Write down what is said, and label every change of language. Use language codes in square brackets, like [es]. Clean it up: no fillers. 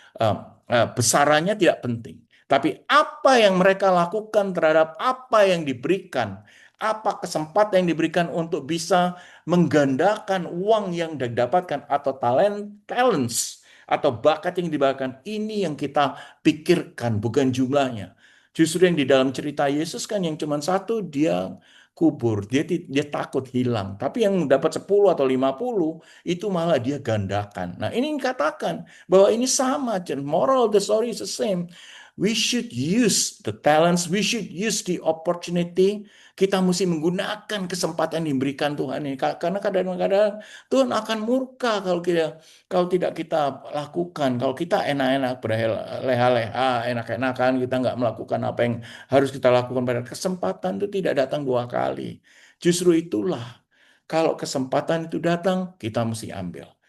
[id] Eh, Besarannya tidak penting. Tapi apa yang mereka lakukan terhadap apa yang diberikan, apa kesempatan yang diberikan untuk bisa menggandakan uang yang didapatkan atau talents atau bakat yang diberikan, ini yang kita pikirkan, bukan jumlahnya. Justru yang di dalam cerita Yesus kan yang cuma satu, dia kubur, dia takut hilang. Tapi yang dapat 10 atau 50 itu malah dia gandakan. Nah, ini katakan bahwa ini sama, [en] moral of the story is the same. We should use the talents, we should use the opportunity. [id] Kita mesti menggunakan kesempatan yang diberikan Tuhan ini. Karena kadang-kadang Tuhan akan murka kalau tidak kita lakukan. Kalau kita enak-enak, berleha-leha, enak-enakan, kita nggak melakukan apa yang harus kita lakukan pada kesempatan itu tidak datang 2 kali. Justru itulah, kalau kesempatan itu datang, kita mesti ambil.